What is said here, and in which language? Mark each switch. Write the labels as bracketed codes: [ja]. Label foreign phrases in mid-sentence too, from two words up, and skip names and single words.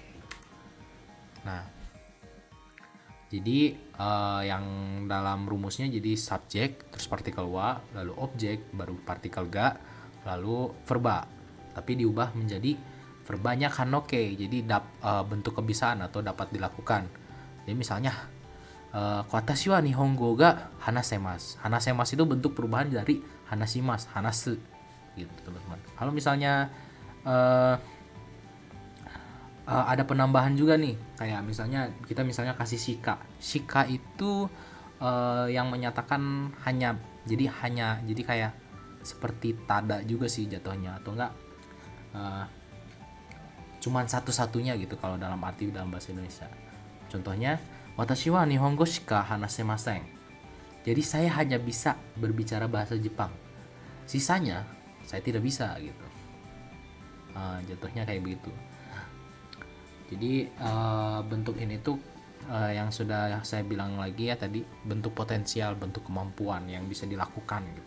[id] Nah, jadi yang dalam rumusnya jadi subjek, terus partikel wa, lalu objek, baru partikel ga, lalu verba. Tapi diubah menjadi verbanya kanoke, jadi bentuk kebisaan atau dapat dilakukan. Jadi misalnya [ja] 私は日本語が話せます. [id] Hanasemasu itu bentuk perubahan dari [ja] 話します、話す [id] gitu teman-teman. Kalau misalnya ada penambahan juga nih, kayak misalnya kita kasih shika itu yang menyatakan hanya, jadi kayak seperti tada juga sih jatuhnya, atau enggak cuman satu-satunya gitu kalau dalam arti dalam bahasa Indonesia. Contohnya [ja] 私は日本語しか話せません, [id] jadi saya hanya bisa berbicara bahasa Jepang, sisanya saya tidak bisa gitu. Jatuhnya kayak begitu. Jadi bentuk ini tuh yang sudah saya bilang lagi ya tadi, bentuk potensial, bentuk kemampuan yang bisa dilakukan gitu.